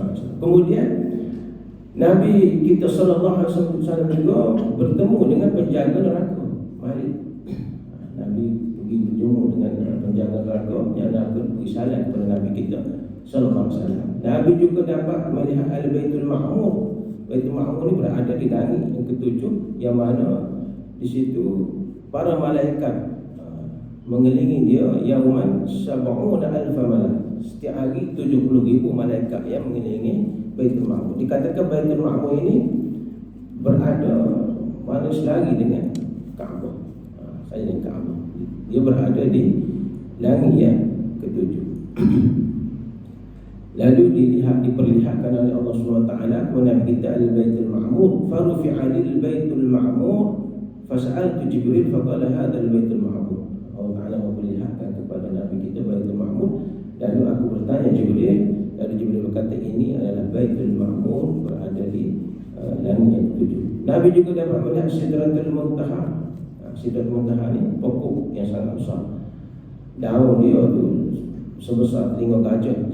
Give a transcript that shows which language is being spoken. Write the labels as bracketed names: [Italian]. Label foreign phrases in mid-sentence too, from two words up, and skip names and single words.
[Malay] Kemudian Nabi kita [Arabic] صلى الله عليه وسلم [Malay] juga bertemu dengan penjaga neraka. Mari Nabi pergi berjumpa dengan penjaga neraka yang akan beri salam kepada Nabi kita [Arabic] صلى الله عليه وسلم. [Malay] Nabi juga dapat melihat Al-Baitul Ma'mur. Baitul Ma'mur ni berada di langit yang ketujuh, yang mana di situ para malaikat mengelilingi dia [Arabic] يوما سبعون ألف ملك. [Malay] Setiap hari 70,000 malaikat yang mengelilingi Baitul Ma'mur. Dikatakan Baitul Ma'mur ini berada mana selari dengan Kaabah. Saya dengan Kaabah. Dia berada di langit yang ketujuh. Lalu diperlihatkan oleh Allah SWT kepada kita Al-Baitul Ma'mur. [Arabic] فرفع لي البيت المعمور فسألت جبريل فقال هذا البيت المعمور. [Malay] Allah Ta'ala memperlihatkan kepada Nabi kita Baitul Ma'mur. Lalu aku bertanya Jibril, lalu Jibril berkata ini adalah Baitul Ma'mur, berada di langit yang ketujuh. Nabi juga dapat melihat Sidratul Muntaha. Sidratul Muntaha ni pokok yang sangat besar. Daun dia tu sebesar telinga gajah.